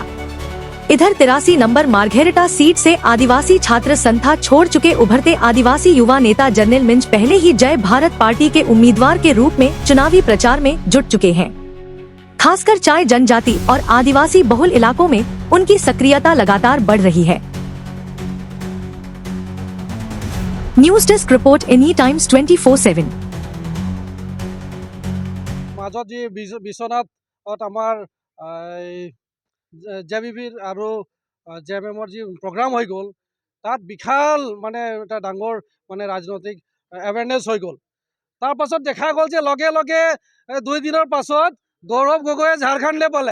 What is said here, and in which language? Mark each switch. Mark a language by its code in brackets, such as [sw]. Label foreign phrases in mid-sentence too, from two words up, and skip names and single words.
[hi] इधर 83 नंबर मार्घेरिटा सीट से आदिवासी छात्र संथा छोड़ चुके उभरते आदिवासी युवा नेता जर्नल मिंज पहले ही जय भारत पार्टी के उम्मीदवार के रूप में चुनावी प्रचार में जुट चुके हैं। खासकर चाय जनजाति और आदिवासी बहुल इलाकों में उनकी सक्रियता लगातार बढ़ रही है। [en] News desk report Any Times 24/7. [as] মাজত যি বিশ্বনাথত আমাৰ জেবিবিৰ আৰু জেএমএমৰ যি প্ৰগ্ৰাম হৈ গ'ল, তাত বিশাল মানে এটা ডাঙৰ মানে ৰাজনৈতিক এৱেৰনেছ হৈ গ'ল। তাৰ পাছত দেখা গ'ল যে লগে লগে 2 দিনৰ পাছত গৌৰৱ গগৈয়ে ঝাৰখণ্ডলৈ পালে।